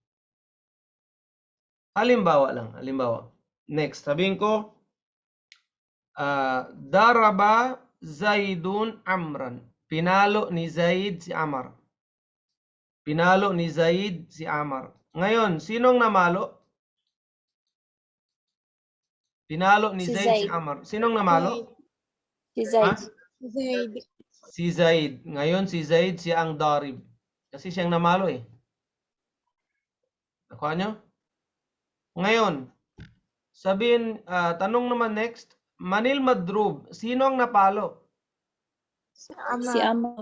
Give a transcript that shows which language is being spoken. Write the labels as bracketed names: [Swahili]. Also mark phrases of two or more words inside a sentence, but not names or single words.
[Filipino] Halimbawa lang. Halimbawa. Next, sabihin ko, [Arabic] ضرب زيد عمرا. [Filipino] Pinalo ni Zaid si Amar. Pinalo ni Zaid si Amar. Ngayon, sinong namalo? Pinalo ni Si Zaid si Zaid. Amar. Sinong namalo? Si Zaid. Zaid. Si Zaid. Ngayon, si Zaid siya ang darib. Kasi siyang namalo eh. Nakuha nyo? Ngayon, sabihin, tanong naman next, [Arabic] من المضروب, [Filipino] sino ang napalo? Si Ama. Si Amar.